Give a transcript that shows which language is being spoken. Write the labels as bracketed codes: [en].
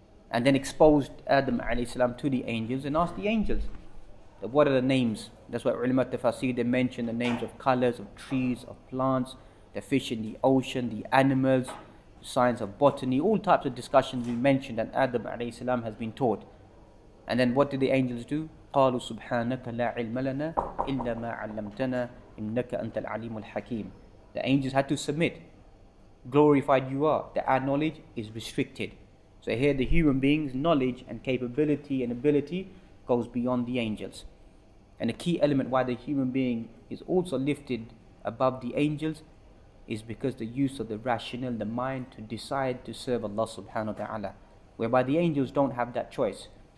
[en] And then exposed Adam alayhi salam to the angels and asked the angels, what are the names? That's why ulama tafasir, they mention the names of colors, of trees, of plants, the fish in the ocean, the animals, the science of botany, all types of discussions we mentioned that Adam alayhi salam has been taught. And then what did the angels do? [ar] قالوا سبحانك لا علم لنا إلا ما علمتنا إنك أنت العليم الحكيم. [en] The angels had to submit. Glorified you are, that our knowledge is restricted. So here the human being's knowledge and capability and ability goes beyond the angels. And a key element why the human being is also lifted above the angels is because the use of the rational, the mind, to decide to serve Allah subhanahu wa ta'ala, whereby the angels don't have that choice.